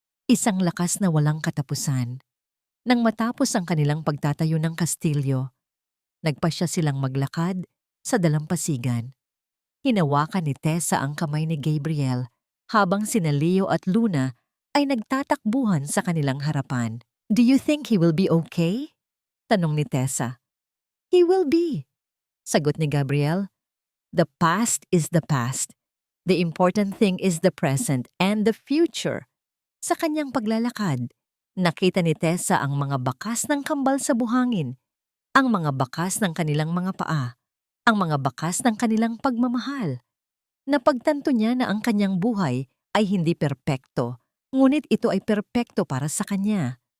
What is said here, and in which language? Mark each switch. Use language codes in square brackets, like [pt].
[tl] Isang lakas na walang katapusan. Nang matapos ang kanilang pagtatayo ng kastilyo, nagpasya silang maglakad sa dalampasigan. Hinawakan ni Tessa ang kamay ni Gabriel habang sina Leo at Luna ay nagtatakbuhan sa kanilang harapan. [en] Do you think he will be okay? [tl] Tanong ni Tessa. [en] He will be, [tl] sagot ni Gabriel. [en] The past is the past. The important thing is the present and the future. [tl] Sa kanyang paglalakad, nakita ni Tessa ang mga bakas ng kambal sa buhangin, ang mga bakas ng kanilang mga paa, ang mga bakas ng kanilang pagmamahal. Napagtanto niya na ang kanyang buhay ay hindi perpekto, ngunit ito ay perpekto para sa kanya.